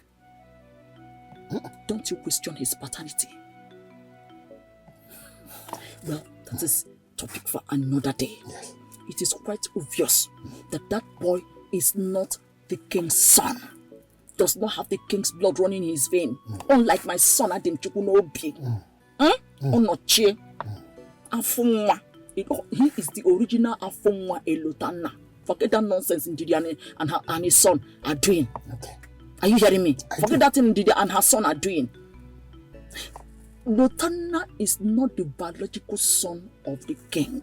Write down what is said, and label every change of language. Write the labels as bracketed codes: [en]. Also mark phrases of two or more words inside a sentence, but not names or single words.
[en] Don't you question his paternity? Well, that is topic for another day. Yes. It is quite obvious that that boy is not the king's son. Does not have the king's blood running in his vein. Unlike my son Adim Chukwunobi. Onochie. Afunwa. He is the original Afunwa Elotana. Forget that nonsense Ndidi and his son are doing. Okay. Are you hearing me? Forget that thing Ndidi and her son are doing. Lotana is not the biological son of the king.